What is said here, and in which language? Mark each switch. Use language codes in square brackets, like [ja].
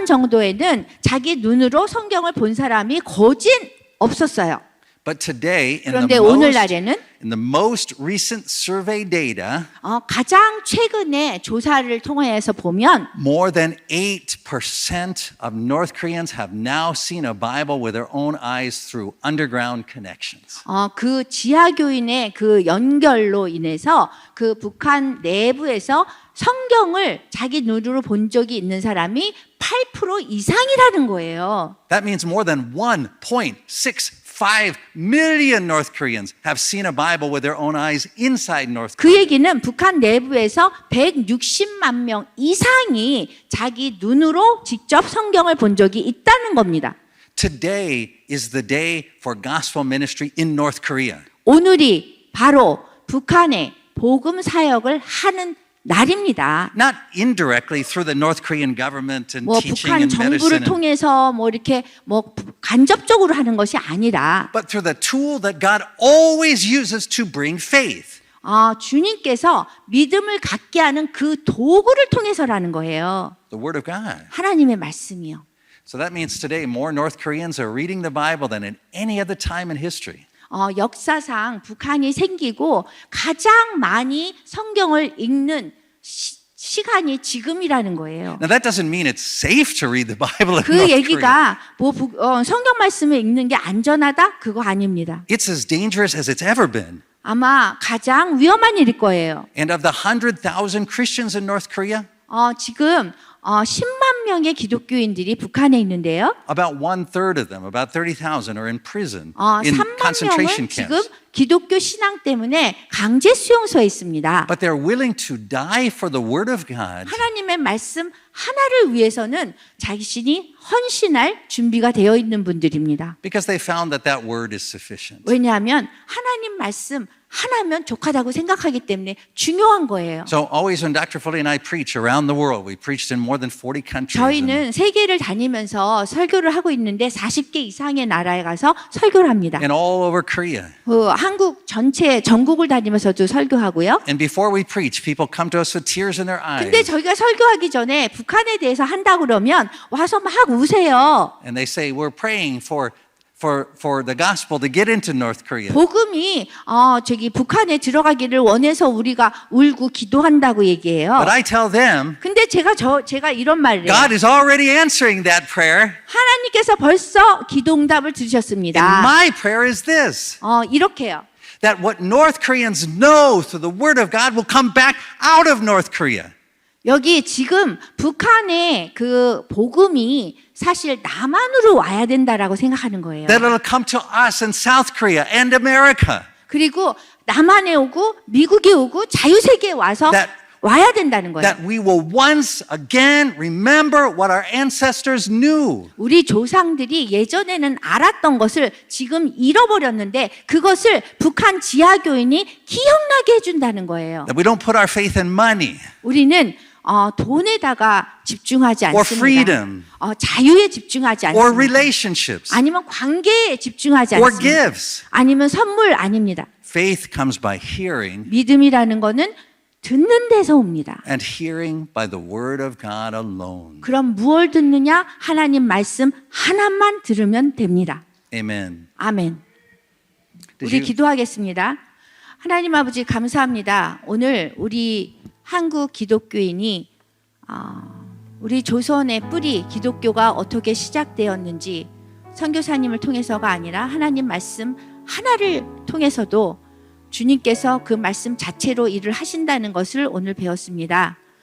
[ko] 2000년 정도에는 자기 눈으로 성경을 본 사람이 거진 없었어요. [en] But today, [ko] 그런데 오늘날에는 [en] in the most recent survey data, [ko] 가장 최근에 조사를 통해서 보면 [en] more than 8% of North Koreans have now seen a Bible with their own eyes through underground connections. [ko] 그 지하교인의 그 연결로 인해서 그 북한 내부에서 성경을 자기 눈으로 본 적이 있는 사람이 8% 이상이라는 거예요. [en] That means more than 1.65 million North Koreans have seen a Bible with their own eyes inside North [ko] 그 [en] Korea. [ko] 얘기는 북한 내부에서 160만 명 이상이 자기 눈으로 직접 성경을 본 적이 있다는 겁니다. [en] Today is the day for gospel ministry in North Korea. [ko] 오늘이 바로 북한의 복음 사역을 하는 날입니다. [en] Not indirectly through the North Korean government and [ko] 뭐 [en] teaching [ko] 북한 [en] and [ko] 정부를 [en] medicine, [ko] 통해서 뭐 이렇게 뭐 간접적으로 하는 것이 아니라 [en] but through the tool that God always uses to bring faith. [ko] 주님께서 믿음을 갖게 하는 그 도구를 통해서라는 거예요. [en] The Word of God. [ko] 하나님의 말씀이요. [en] So that means today more North Koreans are reading the Bible than in any other time in history. [ko] 역사상 북한이 생기고 가장 많이 성경을 읽는 시간이 지금이라는 거예요. [en] Now that doesn't mean it's safe to read the Bible in [ko] 그 [en] North Korea. [ko] 얘기가 뭐 성경 말씀을 읽는 게 안전하다? 그거 아닙니다. [en] It's as dangerous as it's ever been. [ko] 아마 가장 위험한 일일 거예요. [en] And of the 100,000 Christians in North Korea, [ko] 지금 10만 명의 기독교인들이 북한에 있는데요. [en] about 1/3 of them, about 30,000, are in prison, in [ko] 3만 [en] concentration [ko] 명은 지금 [en] camps. [ko] 기독교 신앙 때문에 강제 수용소에 있습니다. [en] But they're willing to die for the Word of God [ko] 하나님의 말씀 하나를 위해서는 자신이 헌신할 준비가 되어 있는 분들입니다. [en] because they found that that Word is sufficient. [ko] 왜냐하면 하나님 말씀 하나면 족하다고 생각하기 때문에 중요한 거예요. [en] So always when Dr. Foley and I preach around the world, we preached in more than 40 countries. [ko] 저희는 세계를 다니면서 설교를 하고 있는데 40개 이상의 나라에 가서 설교를 합니다. [en] And all over Korea. [ko] 한국 전체 전국을 다니면서도 설교하고요. [en] And before we preach, people come to us with tears in their eyes. [ko] 근데 저희가 설교하기 전에 북한에 대해서 한다 그러면 와서 막 우세요. [en] And they say, we're praying for the gospel to get into North Korea. [ko] 복음이 북한에 들어가기를 원해서 우리가 울고 기도한다고 얘기해요. [en] But I tell them, [ko] 근데 제가 이런 말을 해요. [en] God is already answering that prayer. [ko] 하나님께서 벌써 기도응답을 [en] And [ko] 들으셨습니다. [en] my prayer is this, [ko] 이렇게요. [en] that what North Koreans know through the Word of God will come back out of North Korea. [ko] 여기 지금 북한의 그 복음이 사실 남한으로 와야 된다라고 생각하는 거예요. [en] That it'll come to us in South Korea and America. [ko] 그리고 남한에 오고 미국에 오고 자유세계에 와서 와야 된다는 거예요. [en] That we will once again remember what our ancestors knew. [ko] 우리 조상들이 예전에는 알았던 것을 지금 잃어버렸는데 그것을 북한 지하교인이 기억나게 해준다는 거예요. [en] That we don't put our faith in money. [ko] 우리는 돈에다가 집중하지 [en] Or [ko] 않습니다. [en] freedom. [ko] 자유에 집중하지 [en] Or [ko] 않습니다. [en] relationships. [ko] 아니면 관계에 집중하지 [en] Or [ko] 않습니다. [en] gifts. [ko] 아니면 선물 아닙니다. [en] Faith comes by hearing [ko] 믿음이라는 거는 듣는 데서 옵니다. [en] and hearing by the word of God alone. [ko] 그럼 무엇을 듣느냐? 하나님 말씀 하나만 들으면 됩니다. [en] Amen. [ko] 아멘. [en] Did [ko] 우리 [en] you- [ko] 기도하겠습니다. 하나님 아버지 감사합니다. 오늘 우리 한국 기독교인이 우리 조선의 뿌리 기독교가 어떻게 시작되었는지 선교사님을 통해서가 아니라 하나님 말씀 하나를 통해서도 주님께서 그 말씀 자체로 일을 하신다는 것을 오늘 배웠습니다.